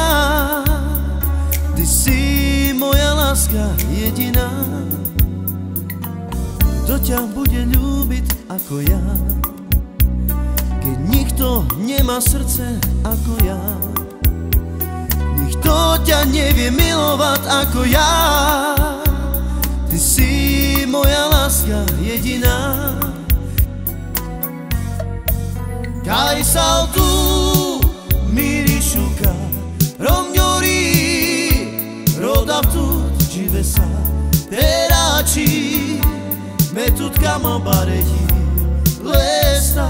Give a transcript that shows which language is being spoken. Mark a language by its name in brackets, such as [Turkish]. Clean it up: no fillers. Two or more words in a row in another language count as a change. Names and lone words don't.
[Slovak] Ty si moja láska jediná, kto ťa bude ľúbiť ako ja, keď nikto nemá srdce ako ja, nikto ťa nevie milovať ako ja. Ty si moja láska jediná. [Romany] Kai sal tu mirishuka romyori, rodavtu jivesa terachi, metut kama bareyi lesta.